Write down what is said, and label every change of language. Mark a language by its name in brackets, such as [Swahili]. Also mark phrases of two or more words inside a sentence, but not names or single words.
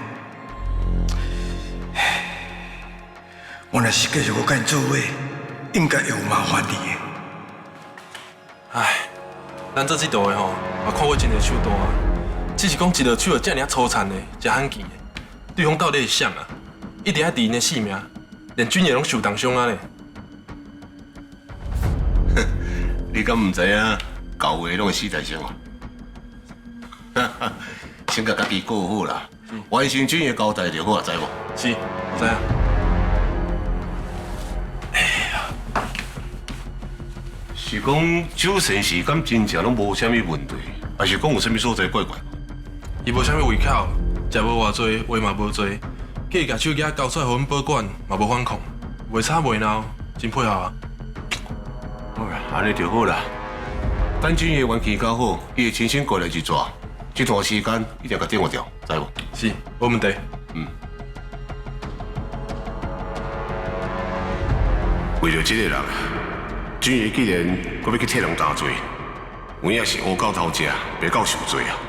[Min Nan Chinese] 我若是继续我甲因做伙，应该会有麻烦你的。唉，咱做这道的吼，也看过真侪手段啊，只是讲一个手遮尔粗残的、遮罕见的，对方到底是啥啊？一直爱敌因的性命，连军爷拢受重伤啊咧。你敢唔知影搞话拢会死在上啊？先甲家己过好啦，完成军爷交代就好啊，知无？是，知啊。是讲周先生敢真正拢无啥物问题，还是讲有啥物所在怪怪？伊无啥物胃口，食无偌济，话嘛无济，叫伊甲手机交出来，互阮保管，嘛无反抗，袂吵袂闹，真配合啊。好啦，安尼就好啦。等军爷完期搞好，伊会亲身过来一抓，这段时间一定甲电话掉，知无？是，无问题。为着这个人，军爷既然搁要去替人担罪，有影是乌狗偷食，白狗受罪啊！